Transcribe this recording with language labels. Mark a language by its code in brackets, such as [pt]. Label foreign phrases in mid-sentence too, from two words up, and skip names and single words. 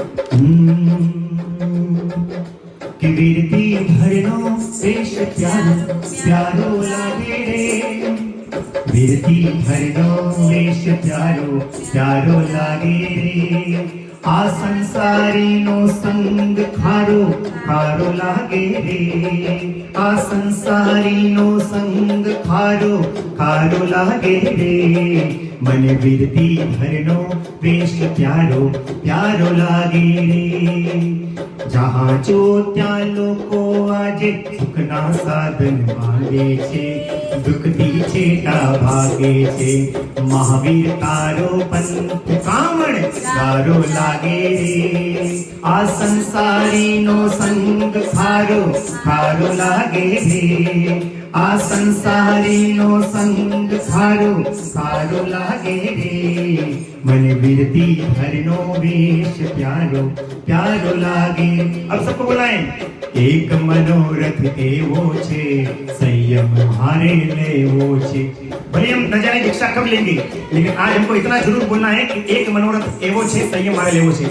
[gu] કે વીરતી ભરનો પેશ પ્યારો પ્યારો લાગે રે, વીરતી ભરનો વેશ પ્યારો પ્યારો લાગે રે, આ સંસારી નો સંગ ખારો ખારો લાગે રે, આ સંસારી નો સંગ ખારો ખારો લાગે રે, મન વીરતી ભરનો વેશ પ્યારો પ્યારો લાગે રે, જહાં જો ત્યા લોકો આજે સુખના સાધન માંગે છે, દુઃખથી છેટા ભાગે છે, મહાવીર તારો પંથ કામણ તારો લાગે રે, આ સંસારીનો સંગ ખારો ખારો લાગે રે, આ સંસારીનો સંગ ખારો ખારો લાગે રે, મન વીરતી હરનો વેશ પ્યારો પ્યારો લાગે। [hi] अब सबको बुलाएं। [gu] એક મનોરથ એવો છે સંયમ હારે લેવો છે। [hi] भले हम न जाने दीक्षा कब लेंगे, लेकिन आज हमको इतना जरूर बोलना है कि [gu] એક મનોરથ એવો છે સંયમ હારે લેવો છે।